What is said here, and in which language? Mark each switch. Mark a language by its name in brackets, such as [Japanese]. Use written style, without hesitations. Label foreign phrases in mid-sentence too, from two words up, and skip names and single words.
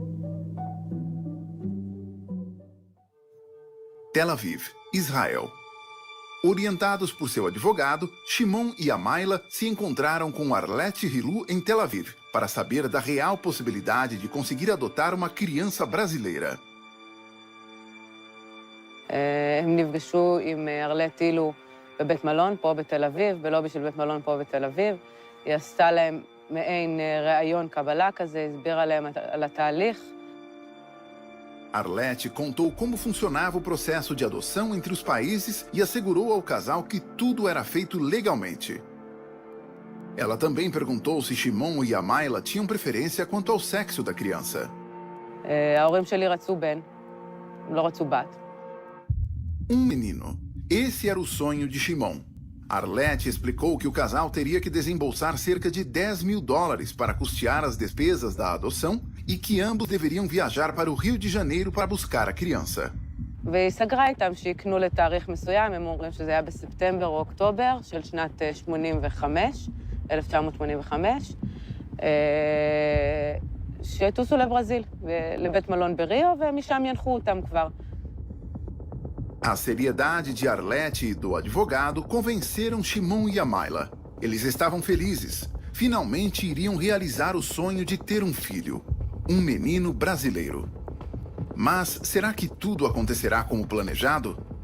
[Portuguese] Tel Aviv, Israel. Orientados por seu advogado, Shimon e Amaila se encontraram com Arlete Hilu em Tel Aviv para saber da real possibilidade de conseguir adotar uma criança brasileira. [Hebrew] הם נפגשו עם ארלט הילו בבית מלון פה בתל אביב, בלובי של בית מלון פה בתל אביב. היא עשתה להם מעין ראיון קבלה כזה, הסבירה להם על התהליך. [Portuguese] Arlete contou como funcionava o processo de adoção entre os países e assegurou ao casal que tudo era feito legalmente. Ela também perguntou se Shimon e Amaila tinham preferência quanto ao sexo da criança. [Hebrew] ההורים שלי רצו בן, הם לא רצו בת. [Portuguese] Menino. Esse era o sonho de Shimon. Arlete explicou que o casal teria que desembolsar cerca de $10.000 para custear as despesas da adoção e que ambos deveriam viajar para o Rio de Janeiro para buscar a criança. [Hebrew] והיא סגרה איתם שיקנו לתאריך מסוים, הם אומרים שזה היה בספטמבר או אוקטובר של שנת 1985, שטוסו לברזיל, לבית מלון בריו, ומשם ינחו אותם כבר. [Portuguese] A seriedade de Arlete e do advogado convenceram Shimon e Amaila. Eles estavam felizes. Finalmente iriam realizar o sonho de ter um filho, um menino brasileiro. Mas será que tudo acontecerá como planejado?